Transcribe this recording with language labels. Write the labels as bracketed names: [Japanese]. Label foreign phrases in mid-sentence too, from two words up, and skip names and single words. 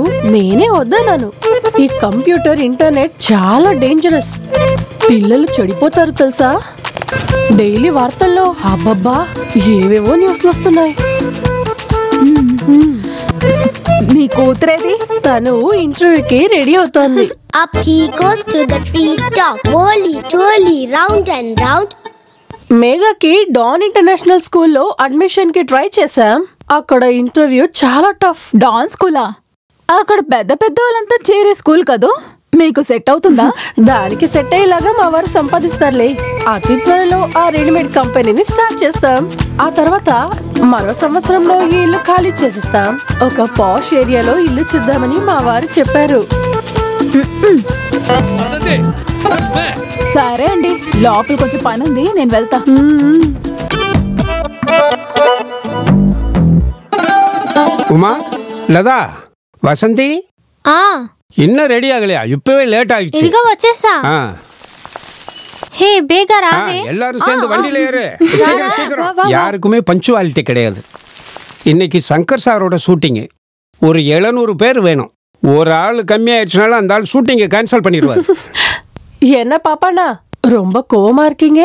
[Telugu] నేనే వద్దన్నాను. ఈ కంప్యూటర్, ఇంటర్నెట్ చాలా డేంజరస్. పిల్లలు చెడిపోతారు తెలుసా? డైలీ వార్తల్లో అబ్బబ్బా ఏవేవో న్యూస్లు వస్తున్నాయి. నీ కూతురేది? తను ఇంటర్వ్యూకి రెడీ అవుతోంది. [English] Up he goes to the tree top, whirly, twirly, round and round. [Telugu] మేఘాకి డాన్ ఇంటర్నేషనల్ స్కూల్లో అడ్మిషన్ కి ట్రై చేశాం. అక్కడ ఇంటర్వ్యూ చాలా టఫ్. డాన్ స్కూలా? అక్కడ పెద్ద పెద్ద వాళ్ళంతా చేరే స్కూల్ కదూ, మీకు సెట్ అవుతుందా? దానికి సెట్ అయ్యేలాగా మా వారు సంపాదిస్తారులే. అతి త్వరలో ఆ [English] readymade companyని [Telugu] స్టార్ట్ చేస్తాం. ఆ తర్వాత మరో సంవత్సరంలో ఈ ఇల్లు ఖాళీ చేసిస్తాం. ఒక [English] posh areaలో [Telugu] ఇల్లు చూద్దామని మా వారు చెప్పారు. సరే అండి, లోపల కొంచెం పని ఉంది, నేను వెళ్తా. [Tamil] உமா, லதா, வசந்தி, இன்னும் ரெடி ஆகலையா? இப்பவே லேட் ஆயிடுச்சு. [Telugu] ఇదిగో వచ్చేసా. [Tamil] ஹே பேக ராவே. எல்லாரும் சேர்ந்து வண்டியில ஏறு. சீக்கிரம் சீக்கிரம். யாருக்குமே பஞ்சுவாலிட்டி கிடையாது. இன்னைக்கு சங்கர் சாரோட ஷூட்டிங். ஒரு 700 பேர் வேணும். ஒரு ஆள் கம்மியாயிடுச்சுனால அந்த ஆள் [English] shootingை cancel [Tamil] பண்ணிடுவார். என்ன பாப்பாண்ணா, ரொம்ப கோவமா இருக்கீங்க?